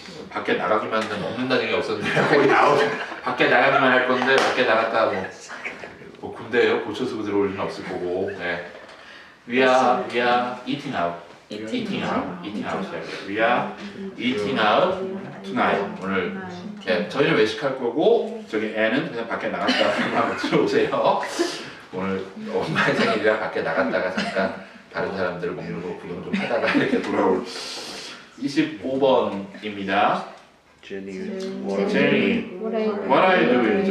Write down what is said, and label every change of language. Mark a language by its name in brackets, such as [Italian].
[Korean] 밖에 나가기만 하면 먹는다는 얘기 없었는데 거의 밖에 나가기만 할 건데 밖에 나갔다 뭐 군대요 고쳐서 들어올 일은 없을 거고. [English] 네. We are eating out. eating out. We are eating out tonight. [Korean] 오늘 네, 저희는 외식할 거고 저기 애는 그냥 밖에 나갔다 한번 들어오세요. 오늘 엄마의 생일이라 밖에 나갔다가 잠깐 다른 사람들 먹는 거 구경 좀 하다가 이렇게 돌아올 25번입니다. [English] Jenny Jenny, what are you doing?